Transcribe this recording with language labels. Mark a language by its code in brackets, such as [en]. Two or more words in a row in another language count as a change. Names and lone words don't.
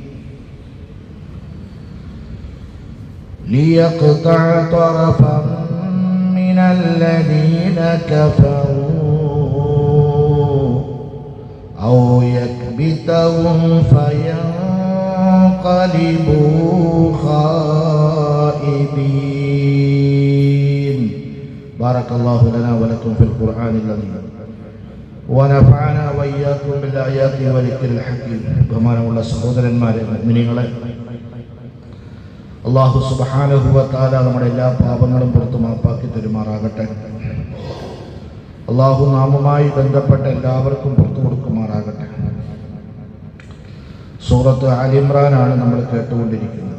[ar] ليقطع طرفا من الذين كفروا أو يكبتهم فينقلبوا خائبين. بارك الله لنا ولكم في القرآن العظيم ونفعنا وإياكم بالآيات والذكر الحكيم. [ml] ബഹുമാനമുള്ള സഹോദരന്മാരെ, മുഅ്മിനീങ്ങളെ, [ar] الله سبحانه وتعالى [ml] നമ്മുടെ എല്ലാ പാപങ്ങളും പുറത്തു മാപ്പാക്കി തരുമാറാകട്ടെ. അല്ലാഹു നാമുമായി ബന്ധപ്പെട്ട എല്ലാവർക്കും പുറത്തു കൊടുക്കുമാറാകട്ടെ. സൂറത്ത് ആൽ ഇംറാനാണ് നമ്മൾ കേട്ടുകൊണ്ടിരിക്കുന്നത്.